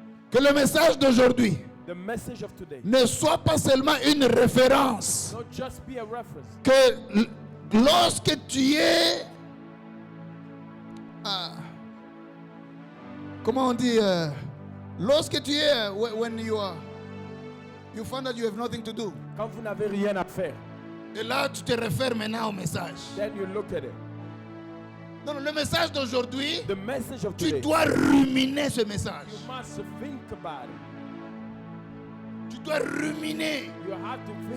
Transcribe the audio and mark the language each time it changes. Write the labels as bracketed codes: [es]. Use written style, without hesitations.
[fr] Que le message d'aujourd'hui [en] The message of today, [fr] ne soit pas seulement une référence. [en] not just be a reference. [fr] Que lorsque tu es... comment on dit lorsque tu es... [en] when you find that you have nothing to do. [fr] Quand vous n'avez rien à faire, Et là, tu te réfères maintenant au message. [en] then you look at it. [fr] Non, le message d'aujourd'hui, [en] The message of [fr] tu [en] today, [fr] dois ruminer ce message. [en] you must think about it. [fr] Tu dois ruminer. [en] You have to think